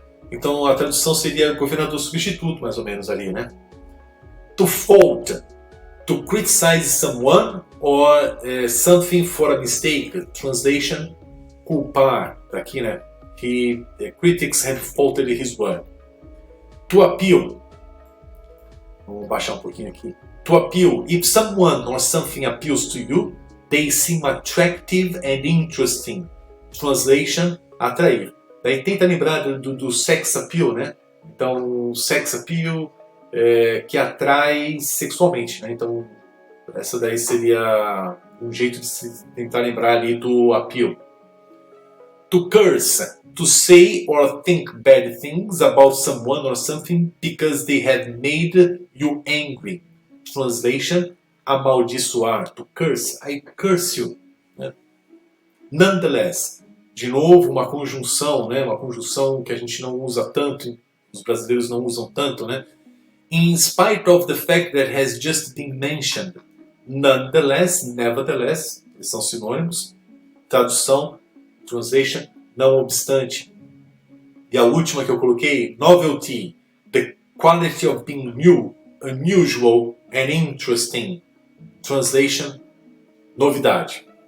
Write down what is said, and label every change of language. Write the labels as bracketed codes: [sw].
[pt] Então a tradução seria governador substituto, mais ou menos ali, né? [en] To fault, to criticize someone or something for a mistake. Translation, [pt] culpar. Tá aqui, né? [en] Critics have faulted his work. To appeal. [pt] Vamos baixar um pouquinho aqui. [en] To appeal, if someone or something appeals to you, they seem attractive and interesting. [pt] Translation, atrair. Daí tenta lembrar do sex appeal, né? Então, sex appeal que atrai sexualmente, né? Então, essa daí seria um jeito de se tentar lembrar ali do appeal. [en] To curse, to say or think bad things about someone or something because they have made you angry. Translation, amaldiçoar. To curse, I curse you. Né? [pt] Nonetheless, de novo uma conjunção, né? Uma conjunção que a gente não usa tanto, os brasileiros não usam tanto, né? [en] In spite of the fact that has just been mentioned. [pt] Nonetheless, nevertheless, eles são sinônimos. Tradução, translation, não obstante. E a última que eu coloquei, [en] novelty, the quality of being new, unusual and interesting. Translation, novidade.